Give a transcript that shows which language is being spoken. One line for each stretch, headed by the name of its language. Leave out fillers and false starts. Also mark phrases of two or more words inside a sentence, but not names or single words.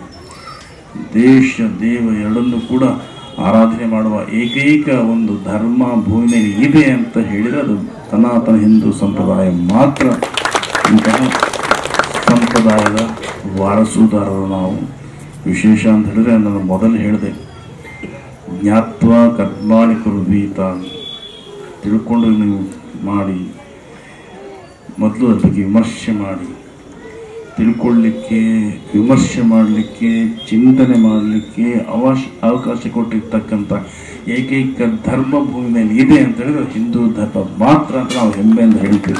Kannada: ದೇಶ ದೇವ ಎರಡನ್ನೂ ಕೂಡ ಆರಾಧನೆ ಮಾಡುವ ಏಕೈಕ ಒಂದು ಧರ್ಮ ಭೂಮಿಯಲ್ಲಿ ಇದೆ ಅಂತ ಹೇಳಿದರೆ ಅದು ಸನಾತನ ಹಿಂದೂ ಸಂಪ್ರದಾಯ ಮಾತ್ರ. ಇಂತಹ ಸಂಪ್ರದಾಯದ ವಾರಸುದಾರರು ನಾವು. ವಿಶೇಷ ಅಂತ ಹೇಳಿದ್ರೆ ನಾನು ಮೊದಲು ಹೇಳಿದೆ,
Sanskrit: ಜ್ಞಾತ್ವ ಕರ್ಮಾಣಿ ಕುರ್ವೀತ,
Kannada: ತಿಳ್ಕೊಂಡು ನೀವು ಮಾಡಿ, ಮೊದಲು ಅದ್ರ ಬಗ್ಗೆ ವಿಮರ್ಶೆ ಮಾಡಿ, ತಿಳ್ಕೊಳ್ಳಿಕ್ಕೆ, ವಿಮರ್ಶೆ ಮಾಡಲಿಕ್ಕೆ, ಚಿಂತನೆ ಮಾಡಲಿಕ್ಕೆ ಅವಕಾಶ ಕೊಟ್ಟಿರ್ತಕ್ಕಂಥ ಏಕೈಕ ಧರ್ಮ ಭೂಮಿ ಮೇಲೆ ಇದೆ ಅಂತ ಹೇಳಿದ್ರೆ ಹಿಂದೂ ಧರ್ಮ ಮಾತ್ರ ಅಂತ ನಾವು ಹೆಮ್ಮೆಯಿಂದ ಹೇಳ್ತೀವಿ.